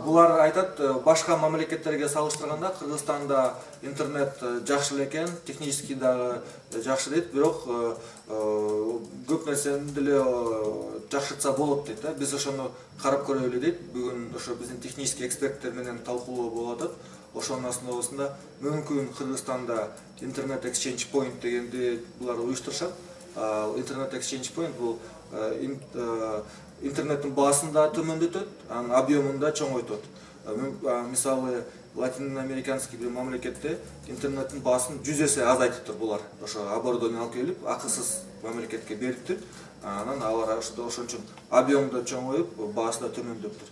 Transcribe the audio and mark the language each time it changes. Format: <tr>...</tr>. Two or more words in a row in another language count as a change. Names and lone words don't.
<ky>Булар айтат, башка мамлекеттерге салыштырганда Кыргызстанда интернет жакшы экен, технически дагы жакшы дейт, бирок көп нерсени деле жакшыртса болот дейт. Биз ошону карап көрөлү дейт. Бүгүн ошо биздин технический эксперттер менен талкуулоо болуп атат. Ошонун основасында мүмкүн Кыргызстанда интернет</ky> <en>exchange point</en> <ky>дегенди булар уюштурушат. Интернет</ky> <en>exchange point</en> <ky>бул интернеттин баасын да төмөндөтөт, анын объемун да чоңойтот. Мисалы латиноамериканский бир мамлекетте интернеттин баасын 100 эсе азайтыптыр булар. Ошо оборудование алып келип, акысыз мамлекетке бериптир. Анан алар ошон объемду чоңоюп, баасы да төмөндөптүр.</ky>